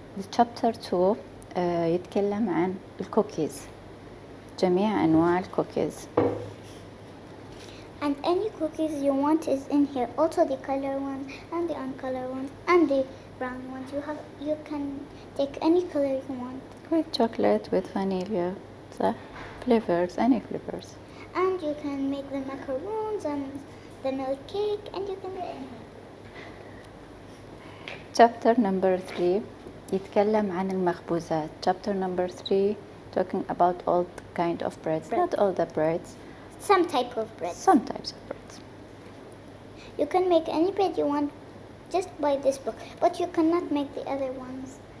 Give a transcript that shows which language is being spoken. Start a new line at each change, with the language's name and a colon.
English: chapter 2
Arabic: يتكلم عن الكوكيز، جميع أنواع الكوكيز.
English: And any cookies you want is in here. Also the color ones and the uncolored ones and the brown ones. You can take any color you want. With chocolate, with vanilla, صح? Flavors, any flavors. And you can make the macaroons and the milk cake, and you can do anything. Chapter number 3
Arabic: يتكلم عن المخبوزات.
English: Chapter number 3 talking about all kind of breads. Not all the breads. Some type of bread. Some types of breads. You can make any bread you want just by this book, but you cannot make the other ones.